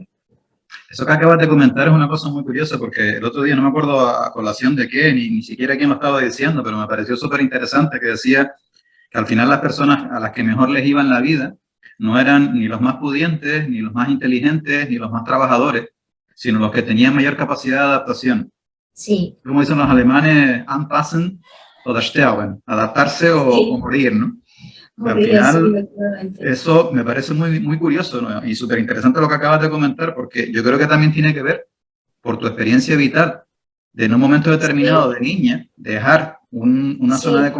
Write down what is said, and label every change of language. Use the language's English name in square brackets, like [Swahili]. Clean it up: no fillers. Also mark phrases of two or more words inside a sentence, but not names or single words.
[Spanish] Eso que acabas de comentar es una cosa muy curiosa porque el otro día no me acuerdo a colación de qué, ni siquiera quién lo estaba diciendo, pero me pareció súper interesante que decía que al final las personas a las que mejor les iba en la vida no eran ni los más pudientes, ni los más inteligentes, ni los más trabajadores, sino los que tenían mayor capacidad de adaptación. Sí, Como dicen los alemanes, [German] anpassen oder sterben, [Spanish] adaptarse o sí, morir, ¿no? Al morir así, final, efectivamente. eso me parece muy, muy curioso, ¿no? Y súper interesante lo que acabas de comentar, porque yo creo que también tiene que ver por tu experiencia vital, de en un momento determinado Sí, de niña, dejar una zona de